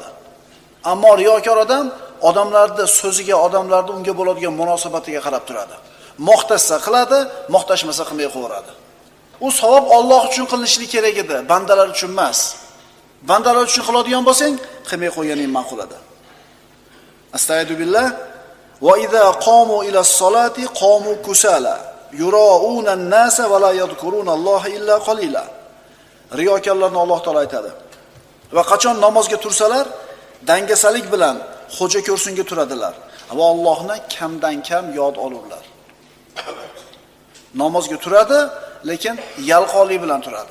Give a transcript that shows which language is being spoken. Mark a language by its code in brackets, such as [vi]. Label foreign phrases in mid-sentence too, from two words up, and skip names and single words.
[uz] Ammo riyokor odam odamlarning so'ziga, odamlarning unga bo'ladigan munosabatiga qarab turadi. Maqtasa qiladi, maqtashmasa qilmay qo'yadi. U savob Alloh uchun qilinishi kerak edi, bandalar uchun emas. Bandalar uchun qiladigan bo'lsang, qilmay qo'yganing ma'qul edi. [ar] أستغفر بالله. وإذا قاموا إلى الصلاة قاموا كسالى يراءون الناس ولا يذكرون الله إلا قليلا. [uz] Riyokorlarni Alloh taolo aytadi. Va qachon namozga tursalar, dangasalik bilan xo'ja ko'rsinga turadilar va Allohni kamdan kam yod olurlar. Namozga turadi, lekin yalqonlik bilan turadi.